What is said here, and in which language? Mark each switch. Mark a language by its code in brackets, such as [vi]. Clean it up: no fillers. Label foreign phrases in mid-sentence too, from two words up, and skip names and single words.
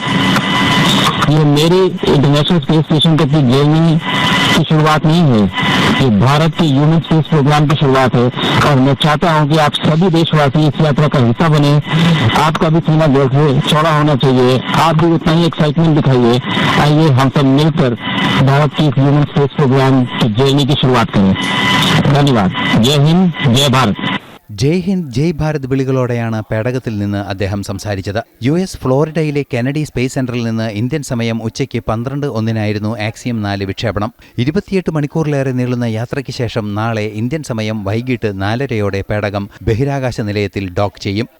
[hi] ये मेरी इंटरनेशनल स्पेस स्टेशन तक की जर्नी की शुरुआत नहीं है, ये भारत के [en] human space program [hi] की शुरुआत है और मैं चाहता हूं कि आप सभी देशवासी इस यात्रा का हिस्सा बने। आपका भी सीना जैसे चौड़ा होना चाहिए, आप भी उतना ही एक्साइटमेंट दिखाइए। आइए हम सब मिलकर भारत की [en] human space program [hi] की जर्नी की शुरुआत करें। धन्यवाद। जय हिंद, जय भारत। जय हिंद जय भारत [ml] വിളികളോടെയാണ് പേടകത്തിൽ നിന്ന് അദ്ദേഹം സംസാരിച്ചത്. US ഫ്ലോറിഡയിലെ കെനഡി സ്പേസ് സെന്ററിൽ നിന്ന് ഇന്ത്യൻ സമയം ഉച്ചയ്ക്ക് 12:01 ആക്സിയം 4 വിക്ഷേപണം. 28 മണിക്കൂറിലേറെ നീളുന്ന യാത്രയ്ക്ക് ശേഷം നാളെ ഇന്ത്യൻ സമയം വൈകിട്ട് 4:30 പേടകം ബഹിരാകാശ നിലയത്തിൽ ഡോക്ക് ചെയ്യും.